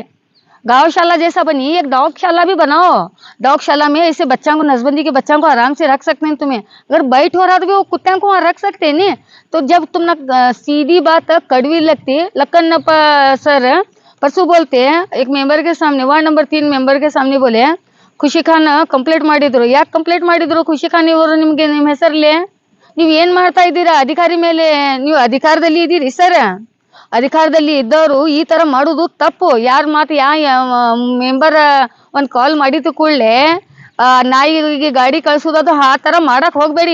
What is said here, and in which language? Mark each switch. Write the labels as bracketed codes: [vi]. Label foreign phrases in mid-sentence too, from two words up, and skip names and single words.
[hi] गौशाला जैसा बनी एक डॉगशाला भी बनाओ, डॉगशाला में ऐसे बच्चों को नसबंदी के बच्चों को आराम से रख सकते हैं। तुम्हें अगर बैठ हो रहा तो भी वो कुत्तों को वहाँ रख सकते हैं नहीं। तो जब तुम ना सीधी बात कड़वी लगती, लक्कन सर परसों बोलते हैं एक मेंबर के सामने, [en] ward number 3 [hi] मेंबर के सामने बोले [kn] ಖುಷಿ ಖಾನ್ ಕಂಪ್ಲೇಂಟ್ ಮಾಡಿದ್ರು। ಯಾಕೆ ಕಂಪ್ಲೇಂಟ್ ಮಾಡಿದ್ರು? ಖುಷಿ ಖಾನ್ ಇವರು ನಿಮಗೆ ನಿಮ್ಮ ಹೆಸರಲ್ಲೇ ನೀವು ಏನು ಮಾಡ್ತಾ ಇದ್ದೀರಾ? ಅಧಿಕಾರಿ ಮೇಲೆ ನೀವು ಅಧಿಕಾರದಲ್ಲಿ ಇದ್ದೀರಿ ಸರ್, ಅಧಿಕಾರದಲ್ಲಿ ಇದ್ದವರು ಈ ತರ ಮಾಡೋದು ತಪ್ಪು। ಯಾರ ಮಾತು ಮೆಂಬರ್ ಒಂದು ಕಾಲ್ ಮಾಡಿದ ಕೂಡಲೇ ನಾಯಿಗೆ ಗಾಡಿ ಕಳಿಸೋದು ಆ ತರ ಮಾಡಕ್ ಹೋಗ್ಬೇಡಿ।